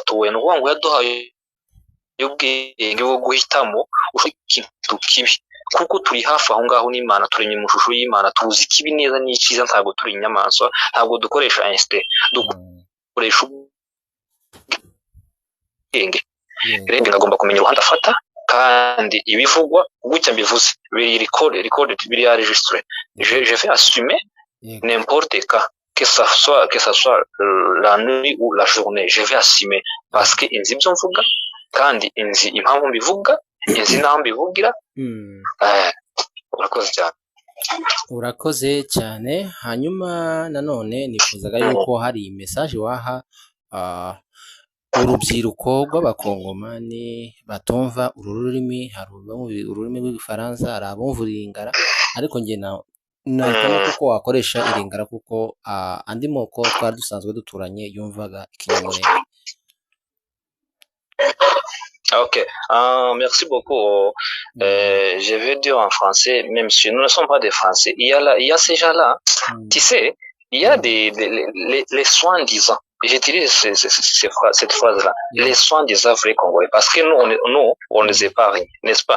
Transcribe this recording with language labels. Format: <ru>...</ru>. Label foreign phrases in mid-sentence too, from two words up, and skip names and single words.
<rw>Ni ukuvuga ngo yaduhaye ubwenge bwo guhitamo ikintu kibi, kuko turi hafi aho ngaho n'Imana, turemye mu ishusho y'Imana, tuzi ikibi neza n'icyiza. Ntabwo turi inyamaswa, ntabwo dukoresha instinct, dukoresha ubwenge. Rero ngomba kumenya uruhande afata, kandi ibivugwa gutya mbivuze biri record biri enregistré.</rw> <fr>Je vais assumer n'importe que ça soit la nuit ou la journée. Je vais assumer parce que</fr> <rw>inzi byo mvuga, kandi inzi impamvu mbivuga, inzi naho mbivugira. Urakoze cyane. Hanyuma nanone nifuzaga yuko hari message waha urubyiruko rw'abakongomani batumva uru rurimi. Hari ururimi rw'igifaransa, hari abumva iringara, ariko njye nahitamo kuko wakoresha iringara kuko andi moko twari dusanzwe duturanye yumvaga ikinyamurenge.</rw> <fr>Ok, merci beaucoup. Je vais dire en français, même si nous ne sommes pas des Français. Il y a ces gens-là, tu sais, Il y a les soi-disant, j'utilise cette phrase-là, les soi-disant vrais Congolais, parce que nous, on nous épargne, n'est-ce pas?</fr>